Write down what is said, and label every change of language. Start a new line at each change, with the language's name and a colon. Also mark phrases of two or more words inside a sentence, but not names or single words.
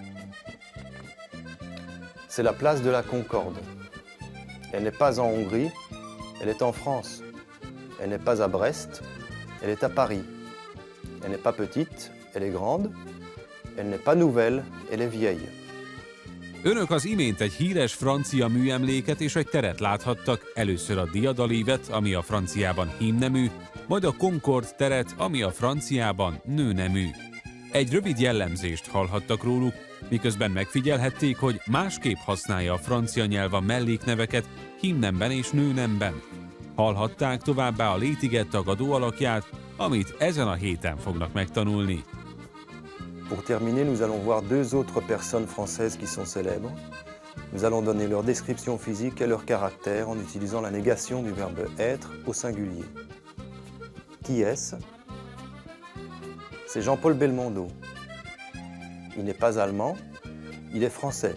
French: C'est la place de la Concorde. Elle n'est pas en Hongrie, elle est en France. Elle n'est pas à Brest, elle est à Paris. Elle n'est pas petite, elle est grande. Elle n'est pas nouvelle, elle est vieille.
Hungarian: Önök az imént egy híres francia műemléket és egy teret láthattak, először a diadalívet, ami a franciában hímnemű, majd a Concorde teret, ami a franciában nőnemű. Egy rövid jellemzést hallhattak róluk, miközben megfigyelhették, hogy másképp használja a francia nyelv a mellékneveket hímnemben és nőnemben. Hallhatták továbbá a létige tagadó alakját, amit ezen a héten fognak megtanulni.
French: Pour terminer, nous allons voir deux autres personnes françaises qui sont célèbres. Nous allons donner leur description physique et leur caractère en utilisant la négation du verbe être au singulier. Qui est-ce? C'est Jean-Paul Belmondo. Il n'est pas allemand, il est français.